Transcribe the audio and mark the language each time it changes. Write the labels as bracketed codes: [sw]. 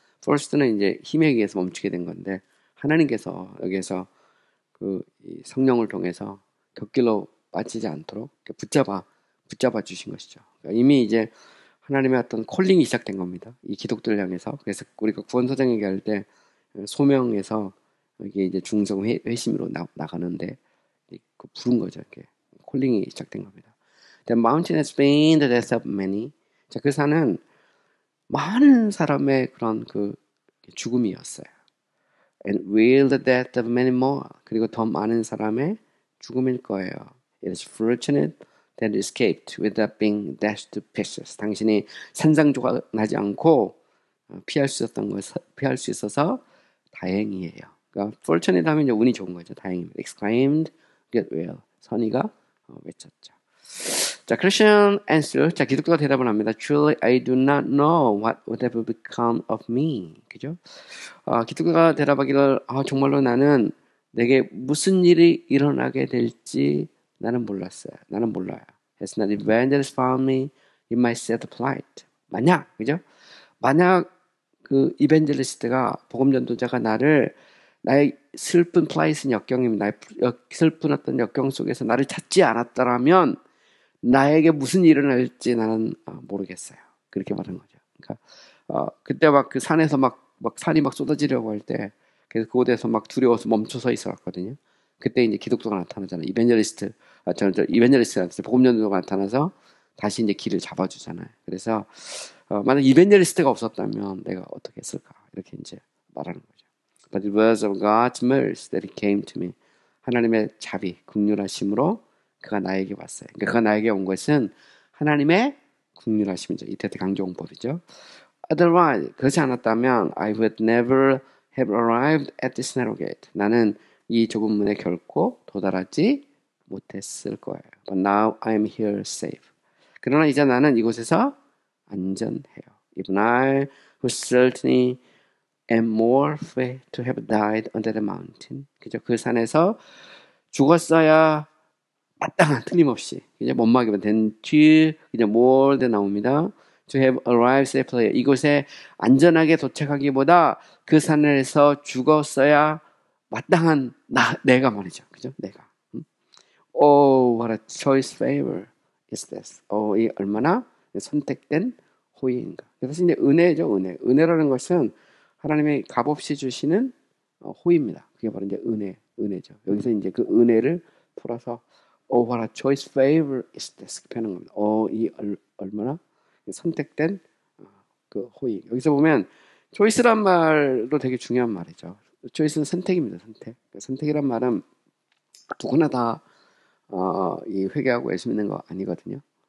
[ko] First는 이제 힘에 의해서 멈추게 된 건데 하나님께서 여기에서 이 성령을 통해서 곁길로 빠지지 않도록 붙잡아 주신 것이죠. 그러니까 이미 이제 하나님의 어떤 콜링이 시작된 겁니다. 이 기독교를 향해서. 그래서 우리가 구원소장 얘기할 때 소명에서 이게 이제 중성 회심으로 나가는데 부른 거죠. 이렇게 콜링이 시작된 겁니다. [en] The mountain has been the death of many. [ko] 자, 그 산은 많은 사람의 그런 죽음이었어요. [en] and will the death of many more. [ko] 그리고 더 많은 사람의 죽음일 거예요. [en] It is fortunate that it escaped without being dashed to pieces. [ko] 당신이 산산조각 나지 않고 피할 수 있어서 다행이에요. 그러니까 fortunate 하면 이제 운이 좋은 거죠. 다행입니다. [en] exclaimed get well. [ko] 선의가 외쳤죠. [en] 자, Christian answer. [ko] 자, 기독교가 대답을 합니다. [en] Truly, I do not know what would have become of me. [ko] 그죠? 기독교가 대답하기를, 정말로 나는 내게 무슨 일이 일어나게 될지 나는 몰랐어요. 나는 몰라요. [en] Has not evangelist found me in my set of plight. [ko] 만약, 그죠? 만약 그 이벤젤리스트가 복음전도자가 나의 슬픈 플라이슨 역경입니다. 나의 슬픈 어떤 역경 속에서 나를 찾지 않았더라면 나에게 무슨 일이 일어날지 나는 모르겠어요. 그렇게 말하는 거죠. 그러니까 그때 막 그 산에서 막 산이 막 쏟아지려고 할 때 그래서 그곳에서 막 두려워서 멈춰서 있었거든요. 그때 이제 기독교가 나타나잖아요. 이벤젤리스트한테 복음전도가 나타나서 다시 이제 길을 잡아주잖아요. 그래서 만약 이벤젤리스트가 없었다면 내가 어떻게 했을까 이렇게 이제 말하는 거죠. [en] But it was of God's mercy that He came to me. [ko] 하나님의 자비, 긍휼하심으로 그가 나에게 왔어요. 그러니까 그가 나에게 온 것은 하나님의 긍휼하심이죠. 이때 강조홍법이죠. [en] Otherwise, [ko] 그렇지 않았다면 [en] I would never have arrived at this narrow gate. [ko] 나는 이 좁은 문에 결코 도달하지 못했을 거예요. [en] But now I am here safe. [ko] 그러나 이제 나는 이곳에서 안전해요. [en] Even I, who certainly am more fit to have died under the mountain. [ko] 그죠? 그 산에서 죽었어야 마땅한 틀림없이 그냥 못막이면 된 뒤 그냥 [en] more than [ko] 나옵니다. [en] To have arrived safely. [ko] 이곳에 안전하게 도착하기보다 그 산에서 죽었어야 마땅한 내가 말이죠. 그죠? 내가. [en] Oh, what a choice favor is this. [ko] 이 얼마나 선택된 호의인가. 사실 이제 은혜죠, 은혜. 은혜라는 것은 하나님의 값없이 주시는 호의입니다. 그게 바로 이제 은혜죠. 여기서 이제 그 은혜를 풀어서 [en] what a choice favor is this. [ko] 표현한 겁니다. 이 얼마나 선택된 그 호의. 여기서 보면 choice란 말도 되게 중요한 말이죠. choice는 선택입니다. 선택이란 말은 누구나 다 이 회개하고 예수 믿는 거 아니거든요.